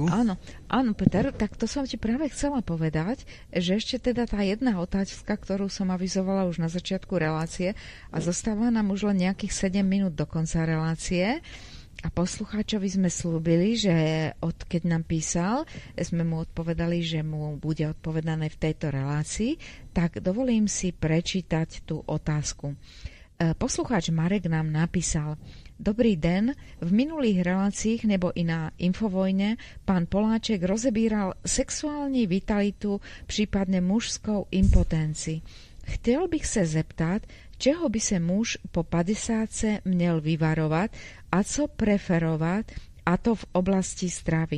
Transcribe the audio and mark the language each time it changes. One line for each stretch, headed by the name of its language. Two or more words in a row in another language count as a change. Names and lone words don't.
Slovak: Áno, Peter, tak to som ti práve chcela povedať, že ešte teda tá jedna otázka, ktorú som avizovala už na začiatku relácie a zostáva nám už len nejakých 7 minút do konca relácie. A poslucháčovi sme slúbili, že keď nám písal, sme mu odpovedali, že mu bude odpovedané v tejto relácii, tak dovolím si prečítať tú otázku. Poslucháč Marek nám napísal: Dobrý den,
Czech: v minulých reláciích nebo i na Infovojne pán Poláček rozebíral sexuální vitalitu, případně mužskou impotenci. Chtěl bych se zeptat, čeho by se muž po 50 měl vyvarovat a co preferovat, a to v oblasti stravy.